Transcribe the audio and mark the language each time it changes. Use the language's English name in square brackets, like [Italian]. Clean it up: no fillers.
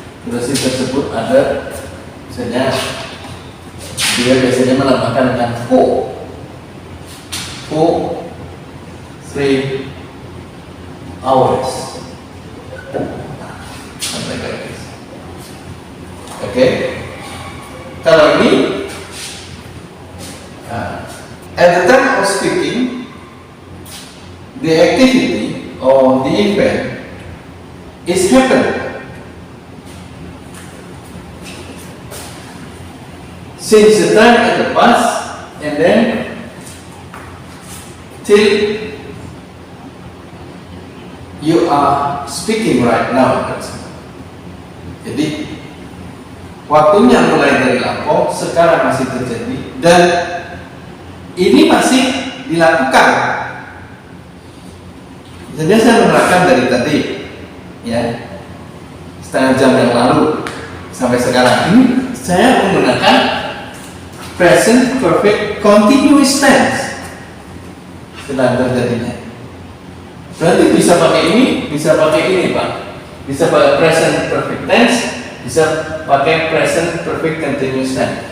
[Indonesian] Durasi tersebut ada, misalnya dia biasanya menambahkan dengan [English] for 3 hours, [Indonesian] sampai kayak gitu. Oke, kalau ini [English] at the time of speaking, the activity or the event is happening. Since the time at the past and then till you are speaking right now. [Indonesian] Jadi waktunya mulai dari lampau, sekarang masih terjadi dan ini masih dilakukan. Jadi saya menerangkan dari tadi, ya, setengah jam yang lalu sampai sekarang ini saya menggunakan present perfect continuous tense sedang terjadinya. Berarti bisa pakai ini, bisa pakai ini Pak. Bisa pakai present perfect tense, bisa pakai present perfect continuous tense.